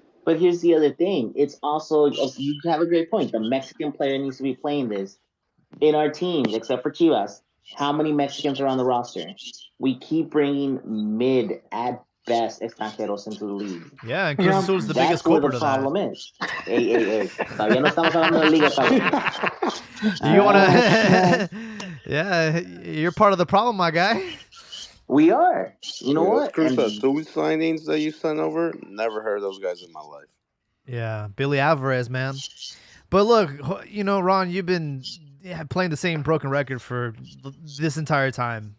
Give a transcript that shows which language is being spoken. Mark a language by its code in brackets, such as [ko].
[en] But here's the other thing. It's also, you have a great point. The Mexican player needs to be playing this. In our teams, except for Chivas, how many Mexicans are on the roster? We keep bringing mid at best extranjeros into the league. Yeah, and Cruz Azul is the biggest culprit of that. That's where the problem is. Hey. [es] Todavía no estamos hablando de Liga, cabrón. [en] You want to... Yeah, you're part of the problem, my guy. We are. You know what? Cruz Azul signings that you sent over, never heard those guys in my life. Yeah, Billy Alvarez, man. But look, Ron, you've been playing the same broken record for this entire time.